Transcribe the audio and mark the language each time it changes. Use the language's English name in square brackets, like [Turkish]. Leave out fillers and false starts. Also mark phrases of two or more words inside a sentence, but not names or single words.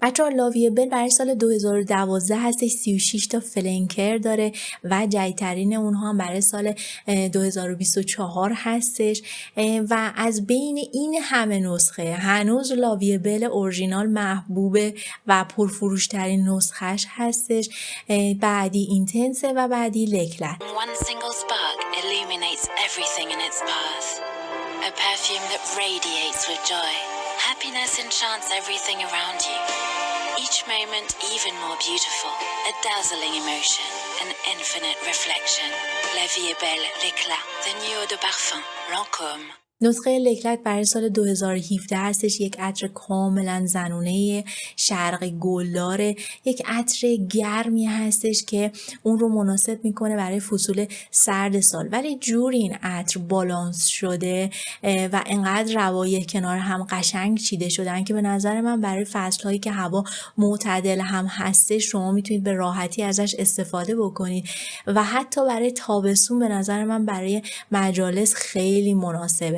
[Persian] بچه‌ها لاویبل برای سال 2012 هستش، 36 تا فلنکر داره و جدیدترین اونها هم برای سال 2024 هستش و از بین این همه نسخه هنوز لاویبل اورجینال محبوب و پرفروشترین نسخش هستش. بعدی اینتنسه و بعدی لکلت. [English] One single spark illuminates everything in its path. A perfume that radiates with joy. Happiness enchants everything around you. Each moment even more beautiful. A dazzling emotion. An infinite reflection. [French] La vie est belle, l'éclat. [English] The new [French] eau de parfum. Lancôme. [Persian] نسخه لکلت برای سال 2017 هستش. یک عطر کاملا زنونه شرقی گلداره، یک عطر گرمی هستش که اون رو مناسب میکنه برای فصول سرد سال، ولی جوری این عطر بالانس شده و انقدر روایح کنار هم قشنگ چیده شدن که به نظر من برای فصلهایی که هوا معتدل هم هستش شما میتونید به راحتی ازش استفاده بکنید و حتی برای تابستون به نظر من برای مجالس خیلی مناسبه.